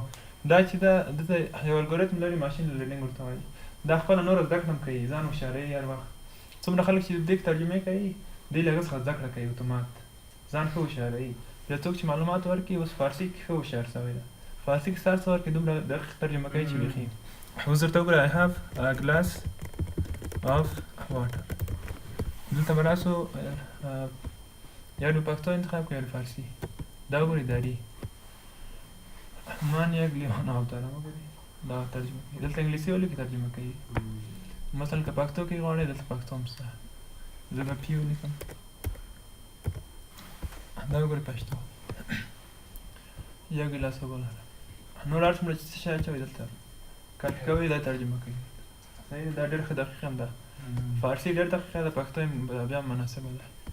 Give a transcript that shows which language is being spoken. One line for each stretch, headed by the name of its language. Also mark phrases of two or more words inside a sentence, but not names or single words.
Pashto: او دا چې دلته یو الګوریتم لري
English: machine learning
Pashto: ورته وایي دا خپله نوره زده کړه هم کوي ځان هوښیاروي هر وخت څومره خلک چې دې ترجمې کوي دی له هغه څخه زده کړه کوي اتومات ځان ښه هوښیاروي بیا څوک چې معلومات ورکړي اوس فارسي کې ښه هوښیار سوی ده فارسي کې ستا څه ورکړي دومره دقیق ترجمه کوي چې بیخي اوس درته وګوره
English: I have a glass of water
Pashto: دلته به راسو یا د پښتو انتخاب کړو یا د فارسي دا وګورئ داري
Persian: من یک لیوان آب دارم
Pashto: وګورئ دا ترجمه کوي دلته انګلیسي ولیکي ترجمه کوي مثلا که پښتو کې غواړئ دلته پښتو هم شته زه به پی ولیکم دا وګورئ پښتو یو ګیلاس اوبه لرم نور هر څومره چې څه شی اچوئ دلته کاپي کوئ دا ترجمه کوي صحیح دا ډېر ښه دقیق هم ده فارسي ډېر دقیقه ده پښتو بیا مناسبه ده